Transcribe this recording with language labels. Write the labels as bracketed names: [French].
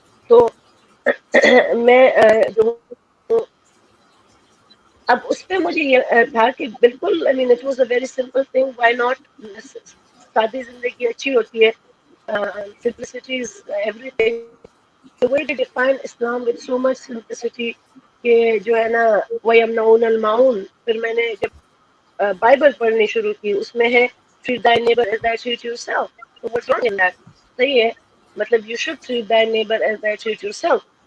[Urdu] تو میں جو ہوں اب اس پہ مجھے یہ تھا کہ بالکل [English] I mean it was a very simple thing, why not. [Urdu] سادی زندگی اچھی ہوتی ہے, [English] simplicity is everything. The way they define Islam with so much simplicity [Urdu] کہ جو ہے نا [Arabic] وَيَمْنَعُونَ الْمَعُونَ. [Urdu] پھر میں نے جب بائبل پڑھنی شروع کی اس میں ہے [English] treat thy neighbor as thy treat yourself. So what's wrong in that? [Urdu] صحیح ہے, مطلب [English] you should treat thy neighbor as thy treat yourself.